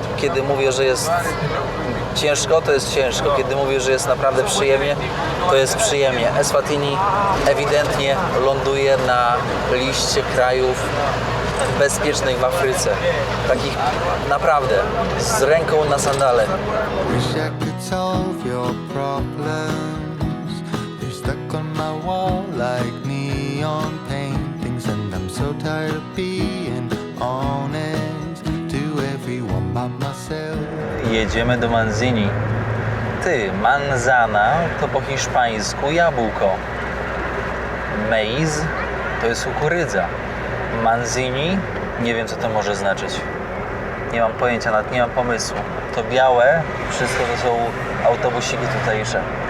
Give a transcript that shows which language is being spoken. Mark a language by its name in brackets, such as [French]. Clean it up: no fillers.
[Polish] Kiedy mówię, że jest ciężko, to jest ciężko. Kiedy mówię, że jest naprawdę przyjemnie, to jest przyjemnie. Eswatini ewidentnie ląduje na liście krajów bezpiecznych w Afryce. Takich naprawdę, z ręką na sandale. [English] Wish I could solve your problems. They're stuck on my wall like neon paintings, and I'm so tired of being honest to everyone but myself. [Polish] Jedziemy do Manzini. Ty, manzana to po hiszpańsku jabłko. Maize to jest kukurydza. Manzini, nie wiem co to może znaczyć. Nie mam pojęcia, nawet nie mam pomysłu. To białe, wszystko to są autobusiki tutejsze.